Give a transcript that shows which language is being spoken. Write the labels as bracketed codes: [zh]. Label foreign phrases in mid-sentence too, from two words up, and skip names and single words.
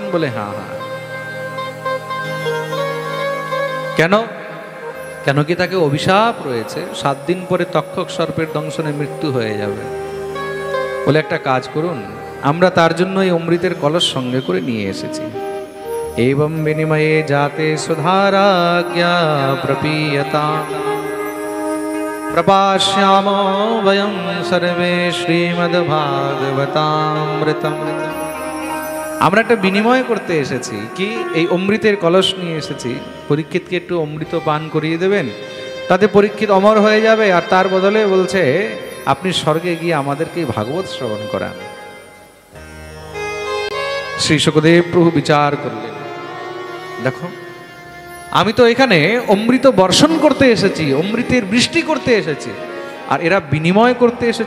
[bn] বলে হ্যাঁ হ্যাঁ। কেন? কেন কি তাকে অভিশাপ রয়েছে, 7 দিন পরে তক্ষক সর্পের দংশনে মৃত্যু হয়ে যাবে। বলে একটা কাজ করুন, আমরা তার জন্য এই অমৃতের কলস সঙ্গে করে নিয়ে এসেছি। [sa] एवं विनिमये जाते सुधाराज्ञा प्रपीयता प्रपाश्यामो वयं सर्वे श्रीमद्भागवतामृतम। [bn] আমরা একটা বিনিময় করতে এসেছি। কি? এই অমৃতের কলস নিয়ে এসেছি, পরীক্ষিতকে একটু অমৃত পান করিয়ে দেবেন, তাতে পরীক্ষিত অমর হয়ে যাবে। আর তার বদলে বলছে আপনি স্বর্গে গিয়ে আমাদেরকে ভাগবত শ্রবণ করান। শ্রী শুকদেব প্রভু বিচার করলেন, দেখো আমি তো এখানে অমৃত বর্ষণ করতে এসেছি, অমৃতের বৃষ্টি করতে এসেছি, আর এরা বিনিময় করতে এসেছে।